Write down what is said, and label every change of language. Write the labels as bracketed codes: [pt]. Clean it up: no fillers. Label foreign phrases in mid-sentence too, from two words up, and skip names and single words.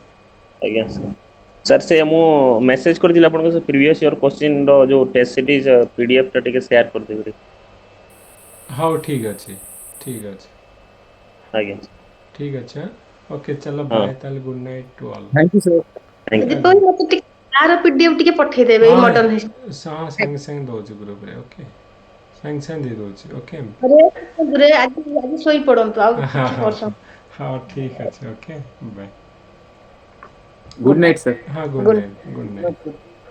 [or] ଆଜ୍ଞା ସାର୍ ସେ ମୁଁ ମେସେଜ କରିଥିଲି ଆପଣଙ୍କ ସେ [en] previous year question [or] ର ଯୋଉ [en] test series PDF [or] ଟା ଟିକେ ସେୟାର କରିଦେବେ। ହଉ ଠିକ୍ ଅଛି, ଠିକ୍ ଅଛି, ଆଜ୍ଞା ଠିକ୍ ଅଛି। ଓକେ ଚलो ହଁ [en] bye, ତାହେଲେ good night to all. thank you sir. thank you. [or] ଯଦି କହିବେ ମତେ ଟିକେ ତାର PDF ଟିକେ ପଠେଇଦେବେ ଏଇ [en] modern history. [or] ହଁ ସାଙ୍ଗେ ସାଙ୍ଗେ ଦେଉଛି ଗ୍ରୁପ୍ରେ। ଓକେ ସାଙ୍ଗେ ସାଙ୍ଗେ ଦେଇଦେଉଛି। ଓକେ ଆଜି ଶୋଇ ପଡନ୍ତୁ ଆଉ ହଁ କିଛି ହଁ ବର୍ଷ ହଁ ଠିକ୍ ଅଛି। [en] okay bye. good night sir. [hi] हाँ गुड [en] Good night, good night.